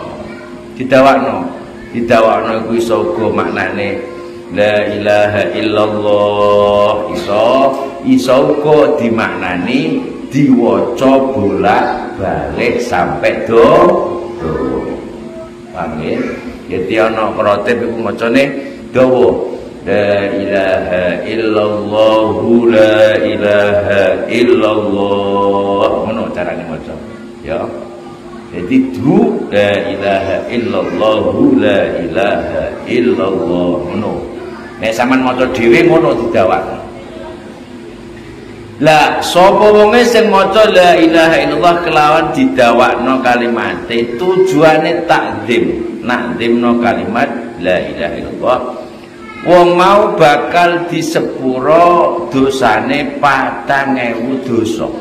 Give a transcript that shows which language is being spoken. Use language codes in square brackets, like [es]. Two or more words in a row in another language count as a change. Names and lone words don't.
[jv] Didawakno iku iso uga maknane [ar] لا إله إلا الله, [jv] iso uga dimaknani diwaca bolak-balik sampai do. Paham ya? Jadi ana krotip iku macane dawa [ar] لا إله إلا الله لا إله إلا الله [jv] ngono carane maca ya. Jadi du [ar] لا إله إلا الله لا إله إلا الله ngono. [jv] Nek sampean maca dhewe ngono didawakno. Lah sapa wonge sing maca [ar] لا إله إلا الله [jv] kelawan didawakno kalimate tujuane takzim, nakzimno kalimat [ar] لا إله إلا الله, [jv] wong mau bakal disepuro dosane 4.000 dosa.